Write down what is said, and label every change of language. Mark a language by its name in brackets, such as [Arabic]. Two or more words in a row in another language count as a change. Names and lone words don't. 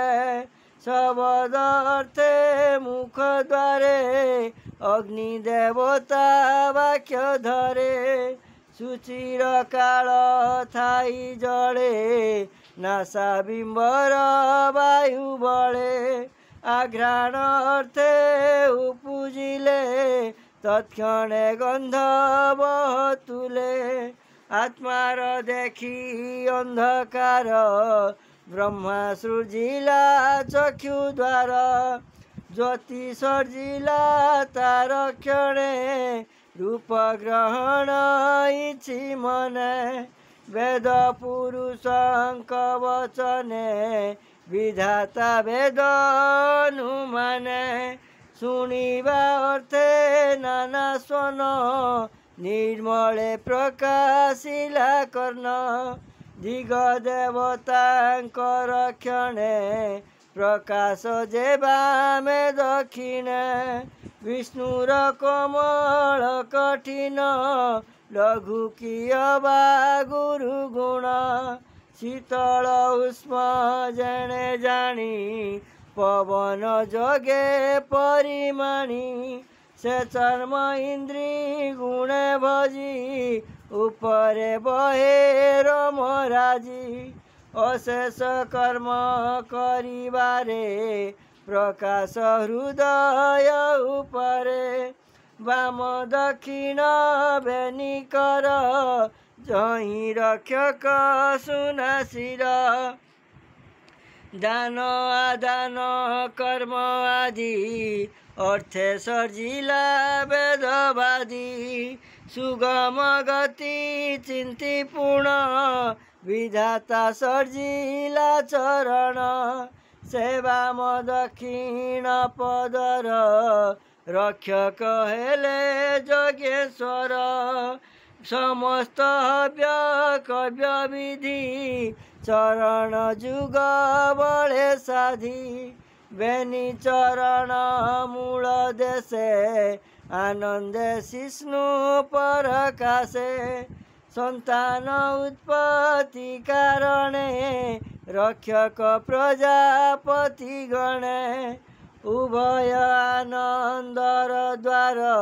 [Odia] ଶବ୍ଦ ଅର୍ଥେ ମୁଖ ଦ୍ୱାରେ ଅଗ୍ନି ଦେବତା ବାକ୍ୟ ଧରେ ସୁଚିର କାଳ ଥାଇ ଜଳେ ନାସା ବିମ୍ବର ବାୟୁ ବଳେ ଆଘ୍ରାଣ ଅର୍ଥେ ଉପଜିଲେ ତତ୍କ୍ଷଣେ ଗନ୍ଧ ବହତୁଲେ ଆତ୍ମାର ଦେଖି ଅନ୍ଧକାର ବ୍ରହ୍ମା ସୃଜିଲା ଚକ୍ଷୁ ଦ୍ୱାର ଜ୍ୟୋତି ସର୍ଜିଲା ତାର କ୍ଷଣେ ରୂପ ଗ୍ରହଣ ଇଛି ମନେ ବେଦ ପୁରୁଷଙ୍କ ବଚନେ ବିଧାତା ବେଦ ଅନୁମାନେ ଶୁଣିବା ଅର୍ଥେ ନାନା ସ୍ୱନ ନିର୍ମଳେ ପ୍ରକାଶିଲା କର୍ଣ୍ଣ ଦିଗ ଦେବତାଙ୍କର କ୍ଷଣେ ପ୍ରକାଶ ଯେ ବାମେ ଦକ୍ଷିଣେ ବିଷ୍ଣୁର କମଳ କଠିନ ଲଘୁ କିୟବା ଗୁରୁ ଗୁଣ ଶୀତଳ ଉଷ୍ମ ଜନେ ଜାଣି ପବନ ଯୋଗେ ପରିମାଣି ସେ ଚର୍ମ ଇନ୍ଦ୍ରୀ ଗୁଣେ ଭଜି ଉପରେ ବହେ ରମରାଜି ଅଶେଷ କର୍ମ କରିବାରେ ପ୍ରକାଶ ହୃଦୟ ଉପରେ ବାମ ଦକ୍ଷିଣ ବେନିକର ଯହିଁ ରକ୍ଷକ ସୁନାଶିର ଦାନ ଆଦାନ କର୍ମ ଆଦି ଅର୍ଥେ ସର୍ଜିଲା ବେଦବାଦୀ ସୁଗମ ଗତି ଚିନ୍ତି ପୂର୍ଣ୍ଣ ବିଧାତା ସର୍ଜିଲା ଚରଣ ସେବାମ ଦକ୍ଷିଣ ପଦର ରକ୍ଷକ ହେଲେ ଯୋଗେଶ୍ୱର ସମସ୍ତ ହବ୍ୟ କବ୍ୟ ବିଧି ଚରଣ ଯୁଗ ବଳେ ସାଧି ବେନି ଚରଣ ମୂଳ ଦେଶେ ଆନନ୍ଦେ ଶିଷ୍ଣୁ ପରକାଶେ ସନ୍ତାନ ଉତ୍ପତ୍ତି କାରଣେ ରକ୍ଷକ ପ୍ରଜାପତି ଗଣେ ଉଭୟ ଆନନ୍ଦର ଦ୍ୱାର